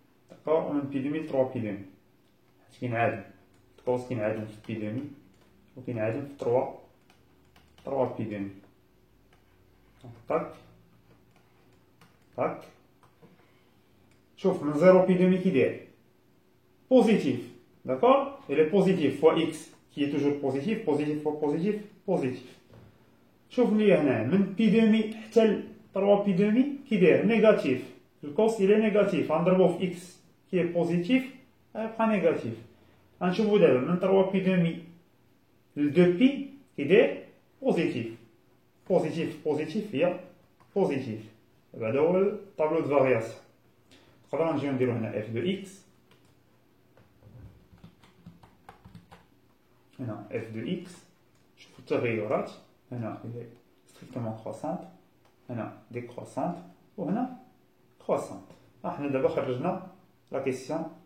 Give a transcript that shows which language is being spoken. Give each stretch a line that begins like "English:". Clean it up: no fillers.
Arabic: داكوغ، ومن بي دومي ل 3 بي دومي، حيت كينعادم الكوس كينعادم في بي دومي وكينعادم في 3 بي دومي. طاك طاك، شوف من 0 بي دومي كي داير؟ بوزيتيف.
French: D'accord? Il est positif fois x qui est toujours positif, positif fois positif, positif.
Arabic: شوف لي هنا من بي دومي حتى ل 3 بي دومي كي داير؟ نيجاتيف. الكوس إلى نيجاتيف، غنضربو في x كي بوزيتيف غيبقى نيجاتيف. غنشوفو دابا من 3 بي دومي ل 2 بي كي داير؟ بوزيتيف. بوزيتيف بوزيتيف هي بوزيتيف. هذا هو الطابلو دو فارياسيون. نقدرو نجيو نديرو هنا f دو x. هنا
French: f de x.
Arabic: شوفوا التغيرات، هنا
French: il est strictement croissante،
Arabic: هنا décroissante، وهنا croissante. حنا دابا خرجنا لا كيسيون.